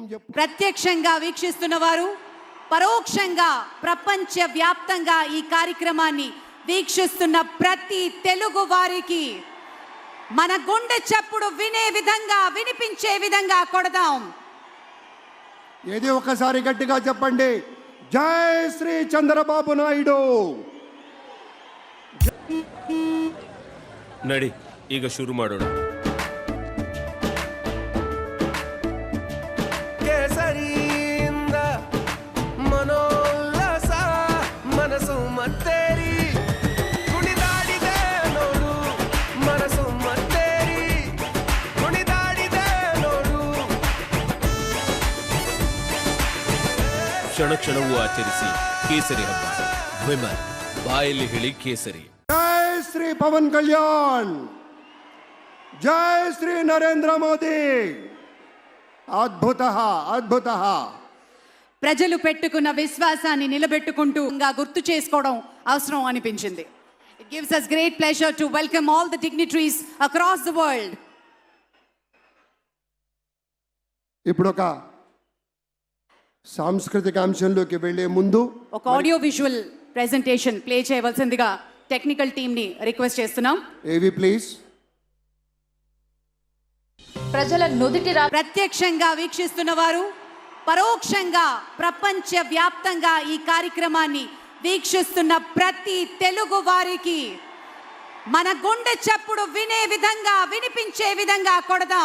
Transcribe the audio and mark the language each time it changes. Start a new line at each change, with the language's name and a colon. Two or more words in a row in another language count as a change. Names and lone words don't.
Telugu: ప్రత్యక్షంగా వీక్షిస్తున్న వారు, పరోక్షంగా ప్రపంచ వ్యాప్తంగా ఈ కార్యక్రమాన్ని వీక్షిస్తున్న ప్రతి తెలుగు వారికి మన గుండె చప్పుడు వినే విధంగా, వినిపించే విధంగా కొడదాం. ఏది ఒకసారి గట్టిగా చెప్పండి, జై శ్రీ చంద్రబాబు నాయుడు.
Kannada: ನಡಿ ಈಗ ಶುರು ಮಾಡೋಣ. ಕೇಸರಿಯಿಂದ ಮನೋಲ್ಲಾಸ ಮನಸ್ಸು ಮತ್ತೇರಿ ಕುಣಿದಾಡಿದೆ ನೋಡು, ಮನಸ್ಸು ಮತ್ತೇರಿ ಕುಣಿದಾಡಿದೆ ನೋಡು. ಕ್ಷಣ ಕ್ಷಣವೂ ಆಚರಿಸಿ ಕೇಸರಿ ಹಬ್ಬ. ವಿಮಲ್ ಬಾಯಲ್ಲಿ ಹೇಳಿ ಕೇಸರಿ.
Telugu: జై శ్రీ పవన్ కళ్యాణ్, జై శ్రీ నరేంద్ర మోదీ. అద్భుత. ప్రజలు పెట్టుకున్న విశ్వాసాన్ని నిలబెట్టుకుంటూ గుర్తు చేసుకోవడం అవసరం అనిపించింది.
English: it gives us great pleasure to welcome all the dignitaries across the world.
Telugu: ఇప్పుడు ఒక సాంస్కృతిక అంశంలోకి వెళ్లే ముందు ఒక
English: audio visual presentation play
Telugu: చేయవలసిందిగా
English: technical team
Telugu: ని రిక్వెస్ట్ చేస్తున్నాం.
English: AV please.
Telugu: ప్రజల నుదిటి ప్రత్యక్షంగా వీక్షిస్తున్న వారు, పరోక్షంగా ప్రపంచ వ్యాప్తంగా ఈ కార్యక్రమాన్ని వీక్షిస్తున్న ప్రతి తెలుగు వారికి మన గుండె చప్పుడు వినే విధంగా, వినిపించే విధంగా కొడదాం.